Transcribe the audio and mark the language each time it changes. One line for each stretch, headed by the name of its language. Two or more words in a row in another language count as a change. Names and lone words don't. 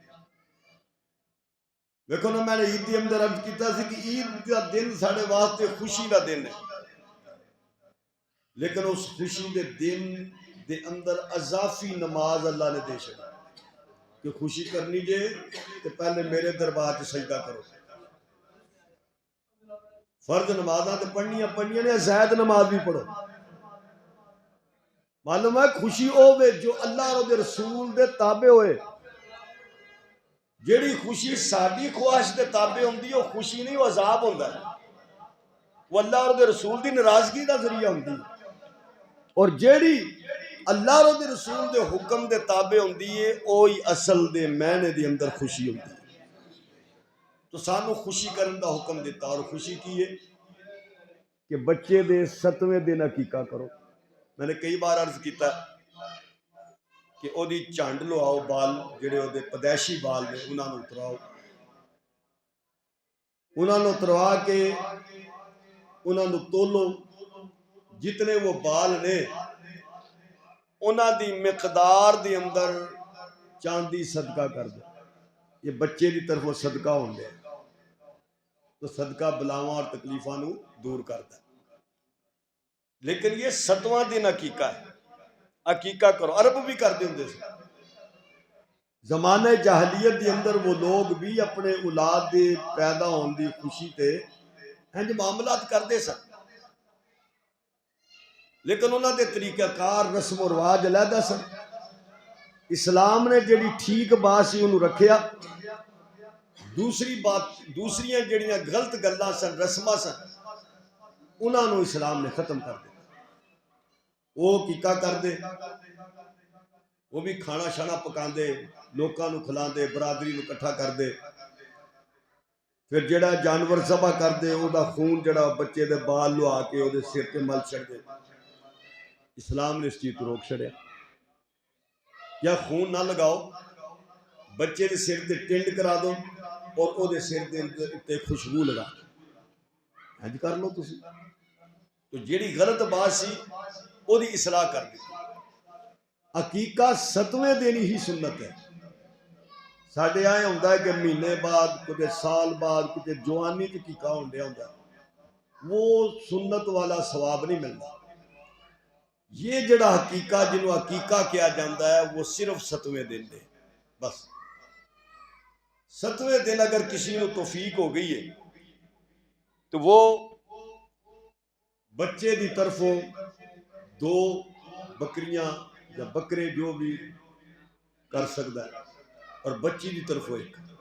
Punjabi: دیکھو نا میں نے عید کے اندر عرض کیتا سی کہ عید کا دن سارے واسطے خوشی کا دن ہے، لیکن اس خوشی دے دن دے اندر اضافی نماز اللہ نے دے سکتی کہ خوشی کرنی جے تو پہلے میرے دربار سے سجدہ کرو، فرض نمازاں تے پڑھنیاں نے، زائد نماز بھی پڑھو۔ معلوم ہے خوشی ہوے جو اللہ اور دے رسول دے تابع ہوئے، جیڑی خوشی ساری خواہش دے تابع ہوندی ہے وہ خوشی نہیں، وہ عذاب ہوندا ہے، وہ اللہ اور دے رسول دی ناراضگی دا ذریعہ ہوندی ہے، اور جیڑی اللہ اور دے رسول دے حکم دے تابع ہوندی ہے وہی اصل دے معنی دے اندر خوشی ہوندی ہے۔ تو سانو خوشی کرن دا حکم دیتا، اور خوشی کی ہے کہ بچے دے 7ویں دن عقیقہ کرو۔ میں نے کئی بار عرض کیتا کہ او دی چانڈ لو آؤ، بال جڑے او دے پیدائشی بال نے انہاں نوں اتراؤ، انہاں نوں اتروا کے انہاں نوں تولو، جتنے وہ بال نے انہاں دی مقدار دے اندر چاندی صدقہ کر دو، یہ بچے دی طرف صدقہ ہوندے تو صدقہ بلاواں اور تکلیفاں نوں دور کرتا ہے۔ لیکن یہ 7واں دن عقیقہ ہے، عقیقہ کرو، عرب بھی کردے ہوندے سے، زمانہ جاہلیت دے اندر وہ لوگ بھی اپنے اولاد دے پیدا ہون دی خوشی تے انج معاملات کردے سن، لیکن انہاں دے طریقہ کار رسم و رواج علیحدہ سن۔ اسلام نے جڑی ٹھیک بات سی انہوں رکھیا، دوسریاں جڑیاں غلط گلاں سن، رسماں سن، انہاں نوں اسلام نے ختم کر دیا۔ وہ عقیقہ کر دے، وہ بھی کھانا شانا پکاندے، لوکاں نوں کھلاندے، برادری نوں کٹھا کر دے، پھر جڑا جانور ذبح کر دے او دا خون جڑا بچے دے بال لوا کے او دے سر تے مل چھڑ دے۔ اسلام نے اس چیز کو روک چھڑیا، یا خون نہ لگاؤ، بچے دے سر تے ٹنڈ کرا دو اور او دے سر تے خوشبو لگا دو، ہنج کر لو تسی۔ تو جیڑی غلط بات سی او دی اصلاح کر دی۔ عقیقہ 7ویں دن ہی سنت ہے، ساڈے آئے ہوندا ہے کہ مہینے بعد، کتے سال بعد، کتے جوانی تے عقیقہ ہوندا ہوندا،
Urdu: وہ سنت والا ثواب نہیں ملتا۔
Punjabi: یہ جڑا عقیقہ جنوں عقیقہ کیا جاندہ ہے وہ صرف 7ویں دن دے، بس 7ویں دن اگر کسی نو توفیق ہو گئی ہے تو وہ بچے دی طرفوں 2 بکریاں یا بکرے جو بھی کر سکتا ہے، اور بچی دی طرفوں 1۔